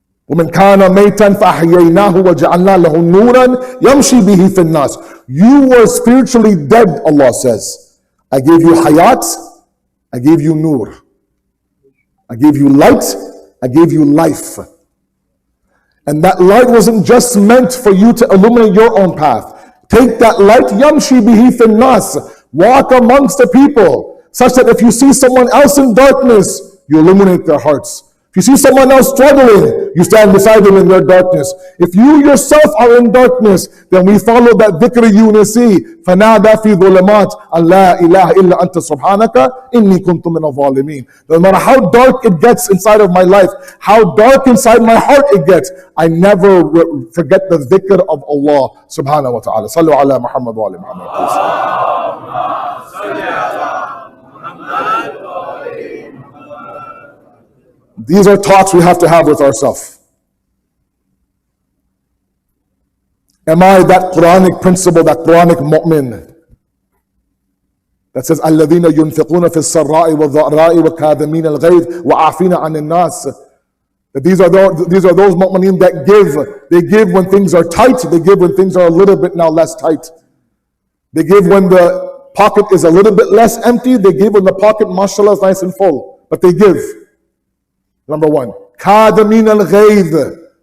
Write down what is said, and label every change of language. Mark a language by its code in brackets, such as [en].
[ar] وَمَنْ كَانَ مَيْتًا فَأَحْيَيْنَاهُ وَجَعَلْنَا لَهُ نُورًا يَمْشِي بِهِ فِي النَّاسِ. [en] You were spiritually dead, Allah says. I gave you hayat, I gave you nur. I gave you light, I gave you life. And that light wasn't just meant for you to illuminate your own path. Take that light, [ar] يَمْشِي بِهِ فِي النَّاسِ. [en] Walk amongst the people, such that if you see someone else in darkness, you illuminate their hearts. If you see someone else struggling, you stand beside them in their darkness. If you yourself are in darkness, then we follow that dhikr unisi. [ar] فَنَادَى فِي ظُلُمَاتٍ أَنْ لَا إِلَهَ إِلَّا أَنْتَ سُبْحَانَكَ إِنِّي كُنْتُ مِنَ الظَّالِمِينَ. [en] No matter how dark it gets inside of my life, how dark inside my heart it gets, I never forget the dhikr of Allah subhanahu wa ta'ala. [ar] Sallu ala Muhammad wa ala Muhammad. [en] These are talks we have to have with ourselves. Am I that Quranic principle, that Quranic mu'min? that says, [ar] الَّذِينَ يُنْفِقُونَ فِي السَّرَّاءِ وَالضَّرَّاءِ وَكَاظِمِينَ الْغَيْظَ وَعَافِينَ عَنِ النَّاسِ. [en] That these are those mu'mineen that give. They give when things are tight. They give when things are a little bit now less tight. They give when the pocket is a little bit less empty. They give when the pocket, mashallah, is nice and full. But they give. Number one. [ar] كَاظِمِينَ الْغَيْظَ.